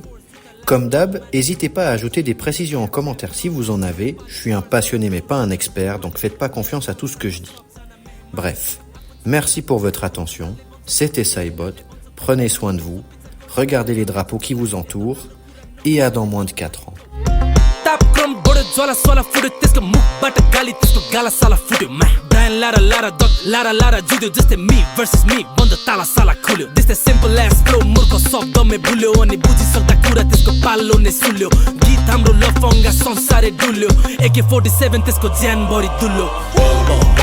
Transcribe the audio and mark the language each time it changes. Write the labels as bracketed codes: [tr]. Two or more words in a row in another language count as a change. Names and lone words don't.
[fr] Comme d'hab, n'hésitez pas à ajouter des précisions en commentaire si vous en avez. Je suis un passionné mais pas un expert, donc faites pas confiance à tout ce que je dis. Bref, merci pour votre attention. C'était SciBot. Prenez soin de vous. Regardez les drapeaux qui vous entourent. Et à dans moins de 4 ans. [ne] ज्वाला सोला फुट्यो त्यसको मुखबाट गाली त्यसको गाला साला फुट्यो मा ब्रायन लारा लारा डग लारा लारा जुद्यो जस्तै [en] me versus me [ne] बन्द ताला साला खुल्यो त्यस्तै [en] simple as flow [ne] मूर्ख शब्दमै भुल्यो अनि बुझिसक्दा कुरा त्यसको पालो नै सुल्यो गीत हाम्रो लफङ्गा संसारै डुल्यो AK47 त्यसको ज्यान बढी दुल्यो